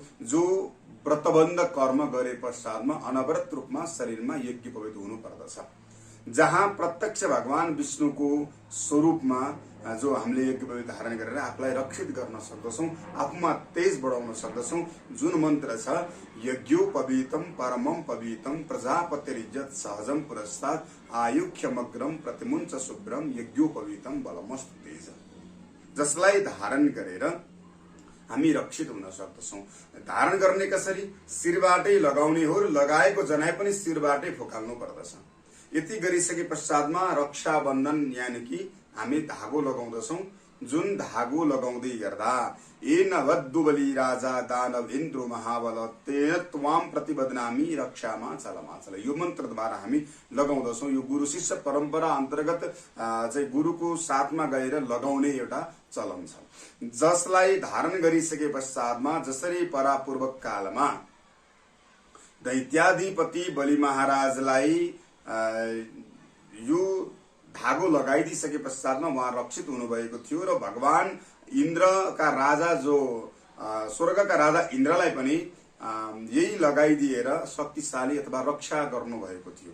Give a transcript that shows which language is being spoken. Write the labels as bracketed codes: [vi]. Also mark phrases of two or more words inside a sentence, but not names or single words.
[ne] जो व्रतबन्ध कर्म गरे पश्चातमा अनवरत रूपमा शरीरमा यज्ञ पवित्र हुनु पर्दछ, जहाँ प्रत्यक्ष भगवान विष्णुको स्वरूपमा जो हामीले यज्ञ पवित्र धारण गरेर आफूलाई रक्षित गर्न सक्दछौं, आफूमा तेज बढाउन सक्दछौं। जुन मन्त्र छ, [sa] यज्ञोपवीतम परमम पवित्रम प्रजापतिरिज्जत सहजम पुरस्तात् आयुख्यमग्रम प्रतिमुञ्च शुभ्रम यज्ञोपवीतम बलमस्तु तेज, [ne] जसलाई धारण गरेर हामी रक्षित हुन सक्दछौं। धारण गर्ने कसरी? शिरबाटै लगाउने हो र लगाएको जनाई पनि शिरबाटै फुकाल्नु पर्दछ। यति गरिसके पश्चातमा रक्षाबन्धन यानि कि हामी धागो लगाउँदछौं। जुन धागो लगाउँदै गर्दा [sa] येन वद्दुबली राजा दानव इन्द्र महाबल तेन त्वाम प्रतिबदनामी रक्षामा चलमाचल, [ne] यो मन्त्रद्वारा हामी लगाउँदछौं। यो गुरु शिष्य परम्परा अन्तर्गत चाहिँ गुरुको साथमा गएर लगाउने एउटा चलन छ, जसलाई धारण गरिसके पश्चातमा जसरी परापूर्वक कालमा दैत्याधिपति बलि महाराजलाई यो धागो लगाइदिसके पश्चातमा उहाँ रक्षित हुनुभएको थियो र भगवान इन्द्रका राजा जो स्वर्गका राजा इन्द्रलाई पनि यही लगाइदिएर शक्तिशाली अथवा रक्षा गर्नुभएको थियो।